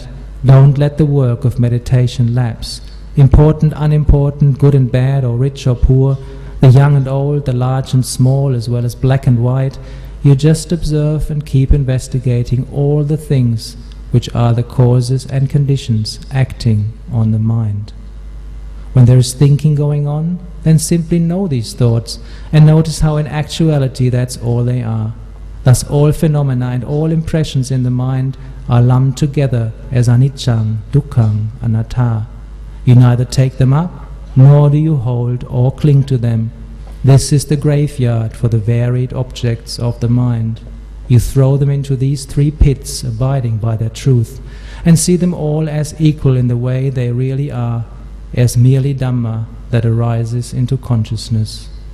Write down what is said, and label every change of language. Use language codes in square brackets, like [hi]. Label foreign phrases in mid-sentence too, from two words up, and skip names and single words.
[en] Don't let the work of meditation lapse. Important, unimportant, good and bad, or rich or poor, the young and old, the large and small, as well as black and white, you just observe and keep investigating all the things which are the causes and conditions acting on the mind. When there is thinking going on, then simply know these thoughts and notice how in actuality that's all they are. Thus all phenomena and all impressions in the mind are lumped together as [pi] anicca, dukkha, anatta. [en] You neither take them up, nor do you hold or cling to them. This is the graveyard for the varied objects of the mind. You throw them into these three pits, abiding by their truth, and see them all as equal in the way they really are, as merely Dhamma that arises into consciousness.